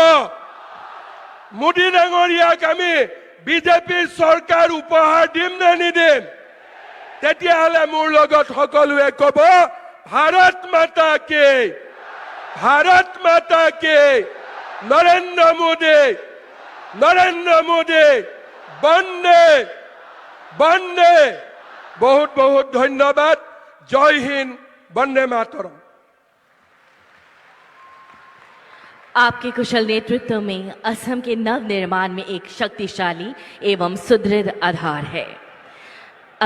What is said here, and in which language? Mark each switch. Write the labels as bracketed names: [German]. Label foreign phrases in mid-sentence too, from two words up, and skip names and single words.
[Assamese] মোদী ডাঙৰীয়াক আমি বিজেপিৰ চৰকাৰ উপহাৰ দিম নে নিদিম? তেতিয়াহ'লে মোৰ লগত সকলোৱে ক'ব, [Hindi] भारत माता की, भारत माता की, [Assamese] নৰেন্দ্ৰ মোদী, নৰেন্দ্ৰ মোদী, বন্দে বন্দে। [Hindi] बहुत बहुत धन्यवाद। जय हिंद, वंदे मातरम। आपके कुशल नेतृत्व में असम के नव निर्माण में एक शक्तिशाली एवं सुदृढ़ आधार है।